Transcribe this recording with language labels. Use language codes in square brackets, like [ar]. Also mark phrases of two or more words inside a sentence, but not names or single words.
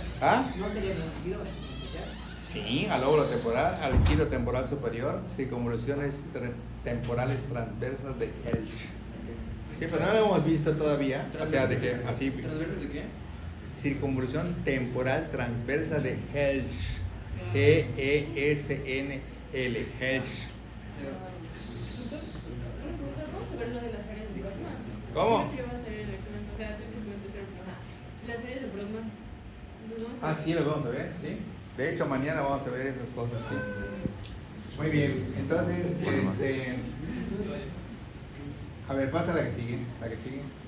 [es] ¿Ah? ¿No sería el giro especial? Sí, al lóbulo temporal, al giro temporal superior, circunvoluciones temporales transversas de Elch. Sí, pero no lo hemos visto todavía. O sea, de que así. ¿Transversas de qué? circunvolución temporal transversa de Helsch. E-E-S-N-L. Helsch. Vamos a ver lo de las áreas de Brogman. ¿Cómo? ¿Qué va a ser el examen? O sea, sé que se va a hacer, las áreas de Brogman. Ah, sí, lo vamos a ver, sí. De hecho, mañana vamos a ver esas cosas, sí. Muy bien, entonces, a ver, pasa la que sigue, la que sigue.